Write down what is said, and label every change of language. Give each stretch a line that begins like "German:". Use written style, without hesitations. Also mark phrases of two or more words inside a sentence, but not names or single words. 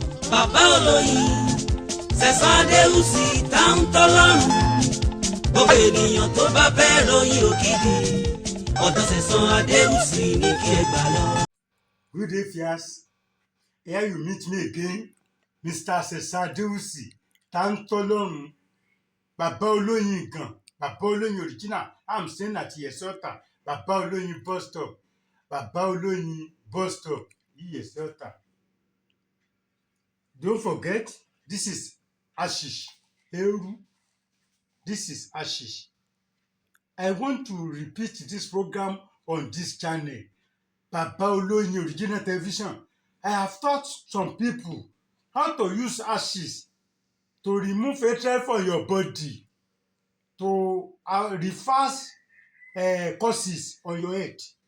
Yoruba: bàbá olóyin Sẹ̀san Adéwùsì tá ń tọ́lọ́run gbogbo ènìyàn tó bá fẹ́ ròyìn òkìkí ọ̀dọ̀ Sẹ̀san Adéwùsì ní kí ẹ gbà lọ.
English: Good day, Fias. Here you meet me again, Mr.
Yoruba: Sẹ̀san Adéwùsì tá ń tọ́lọ́run bàbá olóyin gan, bàbá olóyin original.
English: I'm staying at Yesota,
Yoruba: bàbá olóyin
English: bus stop,
Yoruba: bàbá olóyin
English: bus stop, Yesota. Don't forget, this is Ashish Eru. This is Ashish. I want to repeat this program on this channel, Baba Oloyin Original Television. I have taught some people how to use ashes to remove hatred from your body, to reverse causes on your head.